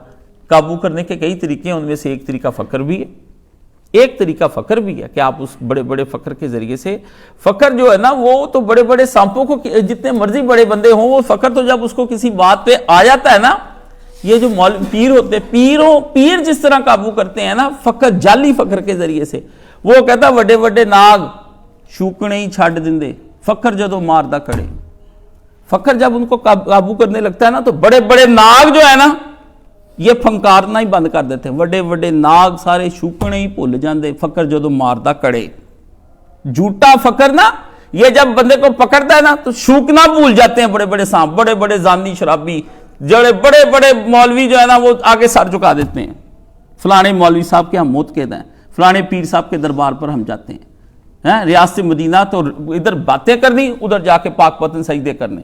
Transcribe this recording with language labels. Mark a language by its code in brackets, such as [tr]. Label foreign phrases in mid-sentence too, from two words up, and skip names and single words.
[ur] قابو کرنے کے کئی طریقے ہیں، ان میں سے ایک طریقہ فقر بھی ہے، ایک طریقہ فقر بھی ہے کہ آپ اس بڑے بڑے فقر کے ذریعے سے، فقر جو ہے نا وہ تو بڑے بڑے سانپوں کو جتنے مرضی بڑے بندے ہوں، وہ فقر تو جب اس کو کسی بات پہ آ جاتا ہے نا، یہ جو پیر ہوتے ہیں، پیر جس طرح قابو کرتے ہیں نا فقر، جعلی فقر کے ذریعے سے، وہ کہتا [pa] وڈے وڈے ناگ شوکنے ہی چھڈ دیندے، فقر جدو ماردا کڑے۔ [ur] فقر جب ان کو قابو کرنے لگتا ہے نا تو بڑے بڑے ناگ جو ہے نا یہ پھنکارنا ہی بند کر دیتے ہیں، [pa] وڈے وڈے ناگ سارے شوکنے ہی بھول جاندے، فقر جدو ماردا کڑے۔ [ur] جھوٹا فقر نا یہ جب بندے کو پکڑتا ہے نا تو شوکنا بھول جاتے ہیں، بڑے بڑے سانپ، بڑے بڑے زانی شرابی، جڑے بڑے بڑے مولوی جو ہے نا وہ آگے سر جھکا دیتے ہیں، فلانے مولوی صاحب کے ہم موتقد ہیں، فلانے پیر صاحب کے دربار پر ہم جاتے ہیں، ریاست مدینہ تو ادھر باتیں کرنی، ادھر جا کے پاک پتن سجدے کرنے۔